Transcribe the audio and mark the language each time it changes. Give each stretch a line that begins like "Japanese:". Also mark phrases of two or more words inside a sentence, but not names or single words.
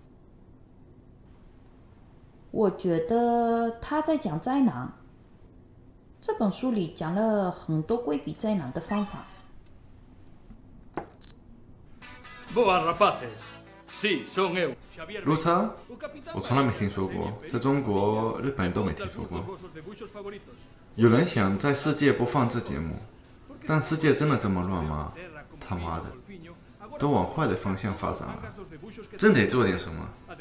Chinese: 我觉得他在讲灾难。这本书里讲了很多规避灾难的方法。
Galician: Boas, rapaces. Sí, son eu, Xavier 路他 Beiras，
Chinese: 我从来没听说过，在中国、日本都没听说过。有人想在世界播放这节目， 但世界真的这么乱吗？他妈的，都往坏的方向发展了，真得做点什么。